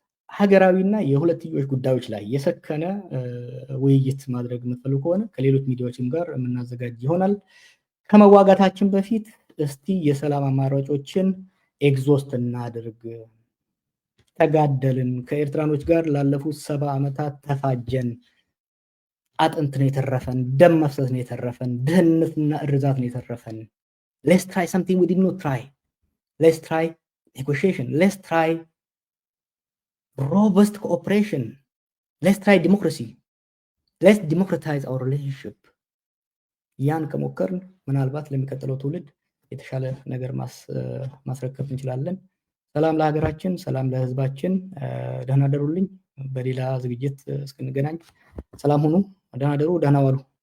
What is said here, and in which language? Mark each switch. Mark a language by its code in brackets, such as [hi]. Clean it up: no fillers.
[am] ሀገራዊና የሁለትዮሽ ጉዳዮች ላይ የሰከነ ውይይት ማድረግ የምትፈልጉ ከሆነ ከሌሎች ሚዲያዎችም ጋር የምናዘጋጅ ይሆናል። ከመዋጋታችን በፊት እስቲ የሰላም አማራጮችን ኤግዞስት እናድርግ። ተጋደልን፣ ከኤርትራኖች ጋር ላለፉት 70 ዓመታት ተፋጀን። አጥንት ነው የተረፈን፣ ደም መፍሰስ ነው የተረፈን፣ ድህነትና እርዛት ነው የተረፈን። [en] ሌትስ ትራይ something we did not try. Let's try negotiation. Let's try robust cooperation. Let's try democracy. Let's democratize our relationship. [am] ያን ከሞከርን ምናልባት ለሚቀጥለው ትውልድ የተሻለ ነገር ማስረከብ እንችላለን። ሰላም ለሀገራችን፣ ሰላም ለህዝባችን። ደህና ደሩልኝ። በሌላ ዝግጅት እስክንገናኝ ሰላም ሁኑ። ደህና ደሩ፣ ደህና ዋሉ።